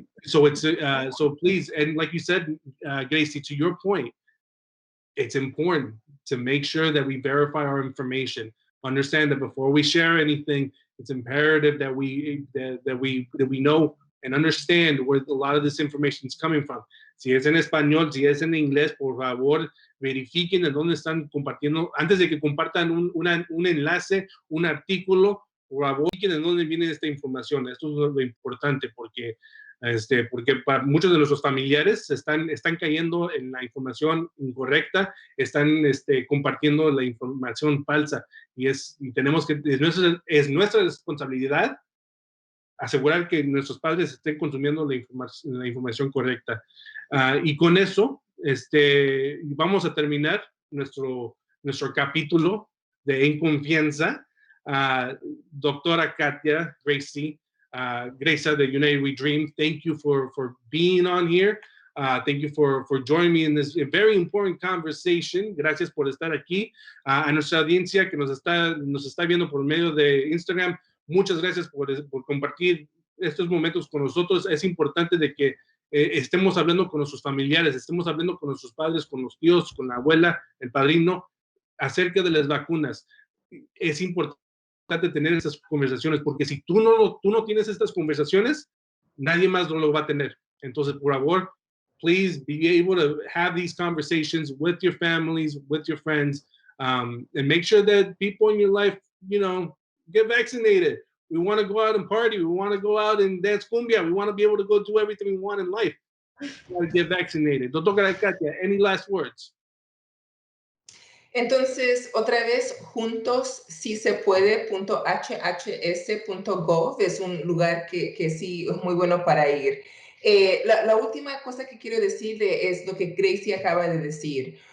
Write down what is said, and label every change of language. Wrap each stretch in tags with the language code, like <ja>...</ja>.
<en>So please, and like you said, Gracie, to your point, it's important to make sure that we verify our information. Understand that before we share anything, it's imperative that we know and understand where a lot of this information is coming from.</en> <es>Si es en español, si es en inglés, por favor, verifiquen en dónde están compartiendo. Antes de que compartan un enlace, un artículo, por favor, verifiquen en dónde viene esta información. Esto es lo importante, porque porque para muchos de nuestros familiares están cayendo en la información incorrecta, están compartiendo la información falsa, y tenemos que, es nuestra responsabilidad asegurar que nuestros padres estén consumiendo la información correcta. Y con eso, vamos a terminar nuestro capítulo de En Confianza.</es> <en>Doctora Katia, Gracie de United We Dream, thank you for being on here. Thank you for joining me in this very important conversation.</en> <es>Gracias por estar aquí. A nuestra audiencia que nos está viendo por medio de Instagram, muchas gracias por compartir estos momentos con nosotros. Es importante de que estemos hablando con nuestros familiares, estemos hablando con nuestros padres, con los tíos, con la abuela, el padrino, acerca de las vacunas. Es importante tener esas conversaciones, porque si tú no tienes estas conversaciones, nadie más lo va a tener. Entonces, por favor,</es> <en>please be able to have these conversations with your families, with your friends, and make sure that people in your life, get vaccinated. We want to go out and party. We want to go out and dance cumbia. We want to be able to go do everything we want in life. We want to get vaccinated. Doctora Katia, any last words?</en> <es>Entonces, otra vez, juntos si se puede.hhs.gov es un lugar que sí es muy bueno para ir. La última cosa que quiero decirle es lo que Gracie acaba de decir.</es>